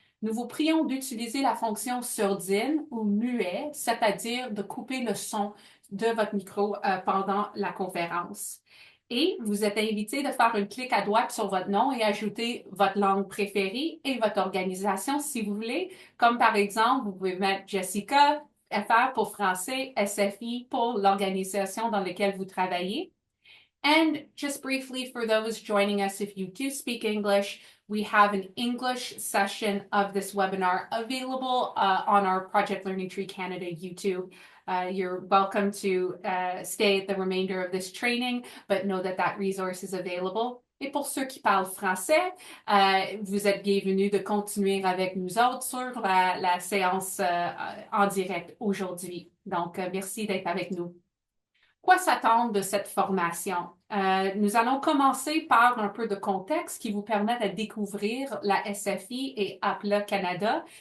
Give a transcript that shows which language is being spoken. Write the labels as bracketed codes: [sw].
[fr] Nous vous prions d'utiliser la fonction surdine ou muet, c'est-à-dire de couper le son de votre micro pendant la conférence. Et vous êtes invité de faire un clic à droite sur votre nom et ajouter votre langue préférée et votre organisation si vous voulez. Comme par exemple, vous pouvez mettre Jessica, FR pour français, SFI pour l'organisation dans laquelle vous travaillez. [en] And just briefly, for those joining us, if you do speak English, we have an English session of this webinar available on our Project Learning Tree Canada YouTube. You're welcome to stay the remainder of this training, but know that that resource is available. [fr] Et pour ceux qui parlent français, vous êtes bienvenus de continuer avec nous autres sur la séance en direct aujourd'hui. Donc, merci d'être avec nous. Quoi s'attendre de cette formation? Nous allons commencer par un peu de contexte qui vous permet de découvrir la SFI et APLA Canada.